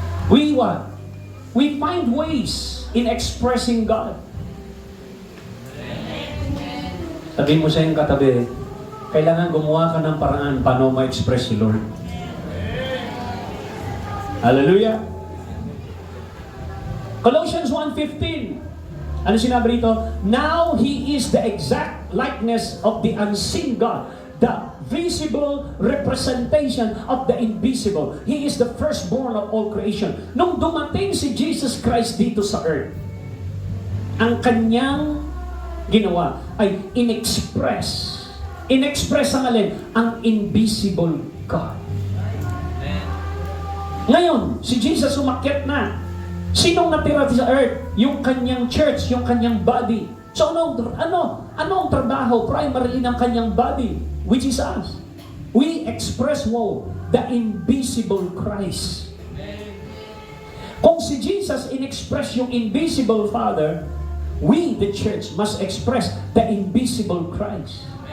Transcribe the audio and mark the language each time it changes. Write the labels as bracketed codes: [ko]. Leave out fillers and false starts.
[en] We find ways in expressing God. [tl] Sabihin mo sa iyong katabi, kailangan gumawa ka ng paraan paano ma-express si Lord. Hallelujah! Colossians 1:15. Ano sinabi rito? [en] Now He is the exact likeness of the unseen God, the visible representation of the invisible. He is the firstborn of all creation. [tl] Nung dumating si Jesus Christ dito sa earth, ang kanyang ginawa ay in-express ang alin? [en] Ang invisible God. [tl] Ngayon, si Jesus umakyat na. Sinong natira sa earth? Yung kanyang church, yung kanyang body. So ano ang trabaho primarily ng kanyang body? [en] Which is us. We express the invisible Christ. [tl] Kung si Jesus [en] in-express yung invisible Father, we, the church, must express the invisible Christ.